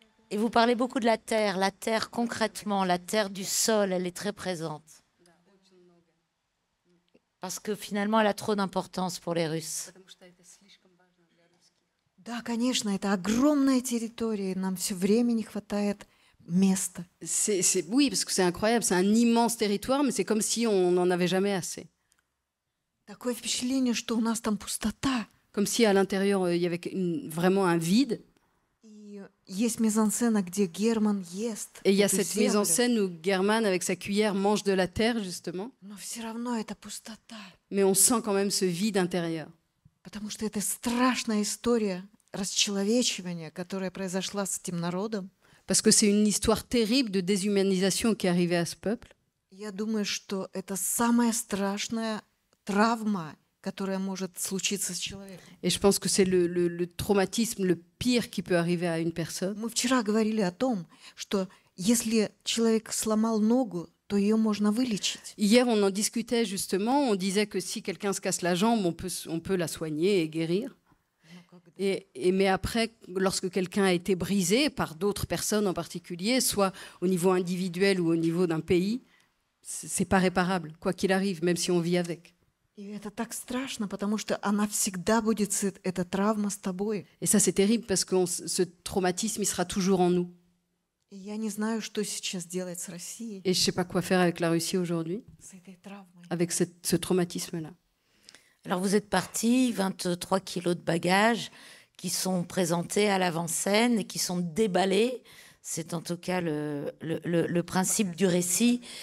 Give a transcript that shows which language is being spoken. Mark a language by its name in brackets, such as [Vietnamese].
[French] Et vous parlez beaucoup de la terre concrètement, la terre du sol, elle est très présente. Parce que finalement, elle a trop d'importance pour les Russes. [Russian] Да, конечно, это огромная территория, нам все время не хватает места. [French] Oui, parce que c'est incroyable, c'est un immense territoire, mais c'est comme si on n'en avait jamais assez. [Russian] Такое впечатление, что у нас там пустота. [French] Comme si à l'intérieur, il y avait vraiment un vide. [Russian] Есть mise-en-scène, где Герман ест. [French] Et il y a cette mise en scène où German, avec sa cuillère, mange de la terre, justement. [Russian] Но все равно это пустота. [French] Mais on sent quand même ce vide intérieur. [Russian] Потому что это страшная история расчеловечивания, которая произошла с этим народом. [French] Parce que c'est une histoire terrible de déshumanisation qui est arrivée à ce peuple. [Russian] Я думаю, что это самая страшная травма, которое может случиться с человеком. [French] Et je pense que c'est le traumatisme le pire qui peut arriver à une personne. [Russian] Мы вчера говорили о том, что если человек сломал ногу, то ее можно вылечить. [French] Hier, on en discutait justement. On disait que si quelqu'un se casse la jambe, on peut la soigner et guérir. Mais après, lorsque quelqu'un a été brisé par d'autres personnes en particulier, soit au niveau individuel ou au niveau d'un pays, c'est pas réparable, quoi qu'il arrive, même si on vit avec. [Russian] И это так страшно, потому что она всегда будет, эта травма с тобой. [French] Et ça, c'est terrible parce que ce traumatisme, il sera toujours en nous. [Russian] И я не знаю, что сейчас делать с Россией. [French] Et je sais pas quoi faire avec la Russie aujourd'hui, [Russian] С этой травмой. [French] avec ce traumatisme-là. Alors vous êtes parti, 23 kilos de bagages qui sont présentés à l'avant-scène et qui sont déballés. C'est en tout cas le principe du récit.